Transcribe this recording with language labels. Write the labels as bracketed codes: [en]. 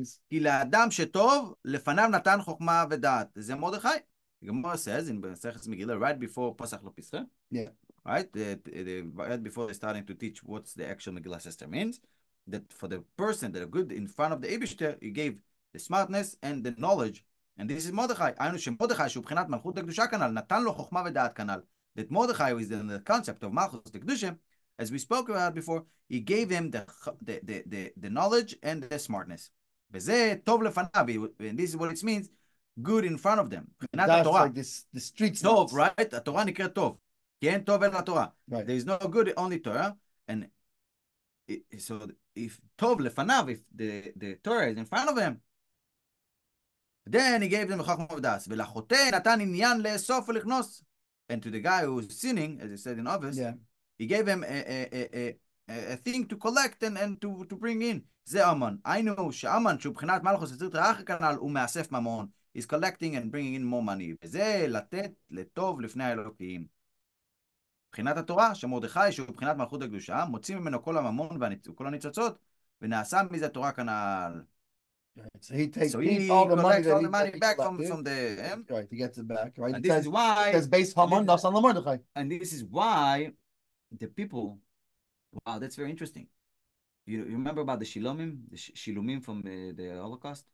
[he] כי לאדם שטוב, לפניו נתן חוכמה ודעת. זה מרדכי. [en] Gemara says in Maseches Megillah, right before Pasach lo Pischa. Yeah. Right? Right before they're starting to teach what's the actual Megillah system means. that for the person that are good in front of the Eibishter, he gave the smartness and the knowledge. And this is Mordechai. [he] היינו שמרדכי שהוא בחינת מלכות הקדושה כנ"ל, נתן לו חוכמה ודעת כנ"ל. [en] That Mordechai is in the concept of Malchus the Kedusha, as we spoke about before, he gave him the knowledge and the smartness. [he] וזה טוב לפניו, [en] and this is what it means, good in front of them. That's like this, the streets. [he] טוב, right? התורה נקראת טוב. כי אין טוב אלא התורה. [en] Right. There is no good, only Torah. And so if [he] טוב לפניו, [en] if the Torah is in front of him, then he gave them [he] חוכמה ודעת. ולחוטא נתן עניין לאסוף ולכנוס. [en] And to the guy who was sinning, as it said in office, he gave him a thing to collect and to bring in. [he] זה אמן. היינו שאמן, שהוא בחינת מלכוס יציר תרח כנ"ל, הוא מאסף ממון. [en] He's collecting and bringing in more money. [he] וזה לתת לטוב לפני האלוקים. בחינת התורה, שמרדכי, שהוא בחינת מלכות הקדושה, מוציא ממנו כל הממון וכל הניצוצות, ונעשה מזה תורה כנ"ל. [en] So he takes all the money back from the right, he gets it back, right? And this is why because based Haman das on the Mordechai. And this is why the people, wow, that's very interesting. You remember about the Shilumim from the Holocaust?